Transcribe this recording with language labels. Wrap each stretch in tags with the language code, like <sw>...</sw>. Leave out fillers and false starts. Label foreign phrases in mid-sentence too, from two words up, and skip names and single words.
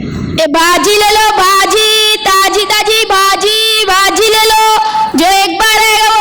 <hi>भाजी ले लो, भाजी ताजी ताजी भाजी, भाजी ले लो। जो एक बार है</hi>